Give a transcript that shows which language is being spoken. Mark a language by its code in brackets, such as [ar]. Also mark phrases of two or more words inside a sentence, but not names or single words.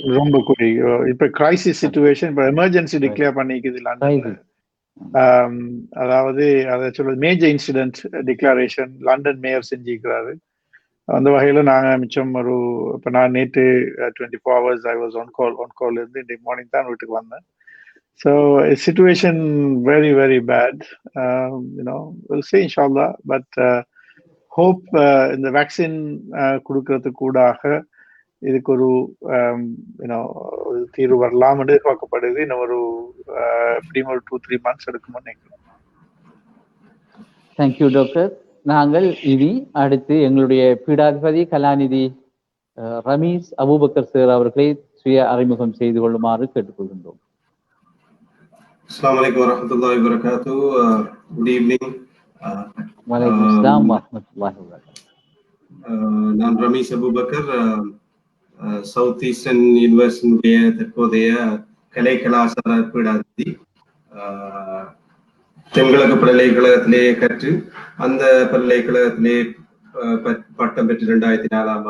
[ta] ரொம்ப கூடி இப்ப [en] crisis situation, [ta] இப்ப [en] emergency declare [ta] பண்ணிக்குது லண்டன்ல. அதாவது அதை சொல்றது [en] major incident declaration [ta] லண்டன் மேயர் செஞ்சிருக்கிறாரு. அந்த வகையில நாங்க மிச்சம் இப்ப நான் நேற்று [en] 24 hours I was on call [ta] இருந்து இன்றைக்கு மார்னிங் தான் வீட்டுக்கு வந்தேன். [en] So situation very very bad. We'll see inshallah, but hope [ta] இந்த வேக்சின் கொடுக்கறதுக்கு கூடாக இதுக்கு ஒரு தீர்வு வரலாம் என்று எதிர்பார்க்கப்படுது. இன்னும் எப்படியும் ஒரு 2-3 months எடுக்கும்னு நினைக்கிறேன். [en] thank you doctor. [ta] நாங்கள் இனி அடுத்து எங்களுடைய பீடாதிபதி கலாநிதி ரமீஸ் அபூபக்கர் சார் அவர்களை சுய அறிமுகம் செய்து கொள்ளுமாறு கேட்டுக்கொள்கின்றோம். [ar] السلام عليكم ورحمة الله وبركاته. [en] Good evening. [ar] وعليكم السلام ورحمة الله وبركاته. [ta] நான் ரமீஸ் அபூபக்கர், சவுத் ஈஸ்டர்ன் யூனிவர்சிட்டியுடைய தற்போதைய கலை கலாச்சார பீடாதிபதி. தென்கிழக்கு பல்கலைக்கழகத்திலே கற்று அந்த பல்கலைக்கழகத்திலே பட்டம் பெற்று 2004ஆம்